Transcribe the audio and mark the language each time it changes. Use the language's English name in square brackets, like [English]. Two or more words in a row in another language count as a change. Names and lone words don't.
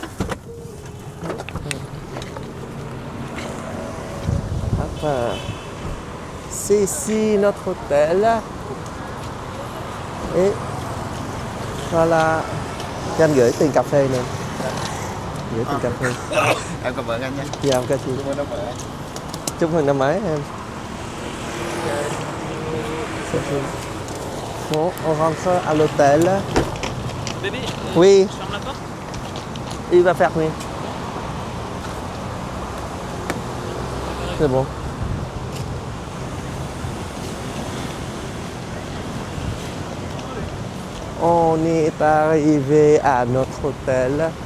[French] Hop. C'est ici notre hôtel. Et voilà. [Vietnamese] Cho anh gửi tiền cà phê nè. Gửi tiền cà phê. Em cảm ơn anh nhé. Dạ, ok chị. Chúc mừng năm mới anh. Chúc mừng năm mới em. [French] Bon, on rentre à l'hôtel. Bébé, Oui, ferme la porte. il va fermer. C'est bon. On est arrivé à notre hôtel.